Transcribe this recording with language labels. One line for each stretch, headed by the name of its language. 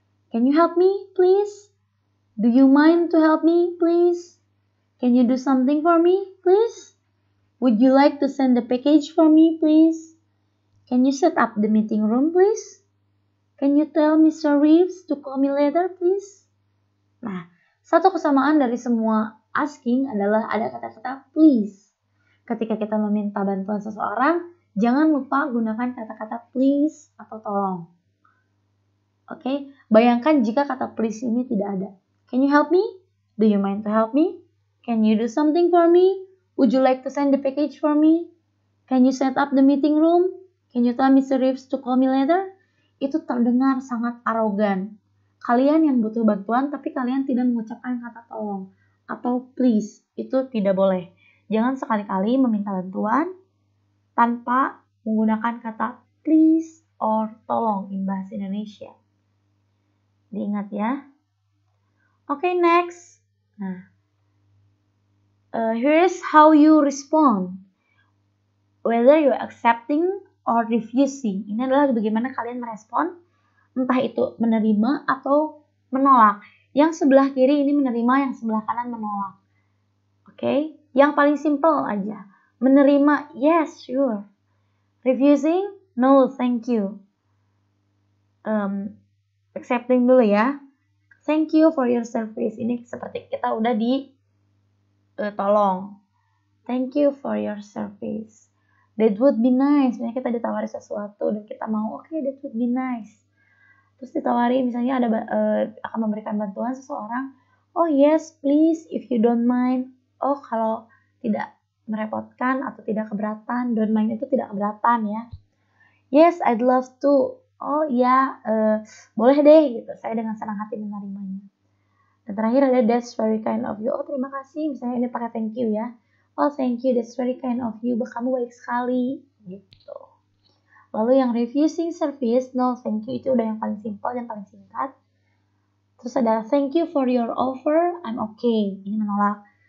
English: Can you help me, please? Do you mind to help me, please? Can you do something for me, please? Would you like to send the package for me, please? Can you set up the meeting room, please? Can you tell Mr. Reeves to call me later, please?
Indonesian: Nah, satu kesamaan dari semua asking adalah ada kata-kata please. Ketika kita meminta bantuan seseorang, jangan lupa gunakan kata-kata please atau tolong. Oke, bayangkan jika kata please ini tidak ada.
English: Can you help me? Do you mind to help me? Can you do something for me? Would you like to send the package for me? Can you set up the meeting room? Can you tell Mr. Reeves to call me later?
Indonesian: Itu terdengar sangat arogan. Kalian yang butuh bantuan tapi kalian tidak mengucapkan kata tolong atau please, itu tidak boleh. Jangan sekali-kali meminta bantuan tanpa menggunakan kata please or tolong
English: in bahasa Indonesia.
Indonesian: Diingat ya. Oke, next.
English: Nah, here's how you respond. Whether you're accepting or refusing.
Indonesian: Ini adalah bagaimana kalian merespon, entah itu menerima atau menolak. Yang sebelah kiri ini menerima, yang sebelah kanan menolak. Oke, yang paling simple aja.
English: Menerima, yes, sure. Refusing, no, thank you.
Indonesian: Accepting dulu ya.
English: Thank you for your service.
Indonesian: Ini seperti kita udah tolong.
English: Thank you for your service. That would be nice.
Indonesian: Misalnya kita ditawari sesuatu dan kita mau, oke,
English: that would be nice.
Indonesian: Terus ditawari misalnya akan memberikan bantuan seseorang.
English: Oh yes, please, if you don't mind.
Indonesian: Oh, kalau tidak merepotkan atau tidak keberatan.
English: Don't mind
Indonesian: itu tidak keberatan ya.
English: Yes, I'd love to.
Indonesian: Oh ya, boleh deh gitu. Saya dengan senang hati menerimanya. Dan terakhir ada
English: that's very kind of you.
Indonesian: Oh, terima kasih. Misalnya ini pakai
English: thank you ya. Oh, thank you. That's very kind of you.
Indonesian: Kamu baik sekali. Gitu. Lalu yang refusing service,
English: no thank you.
Indonesian: Itu udah yang paling simple dan paling singkat. Terus ada
English: thank you for your offer. I'm okay.
Indonesian: Ini menolak.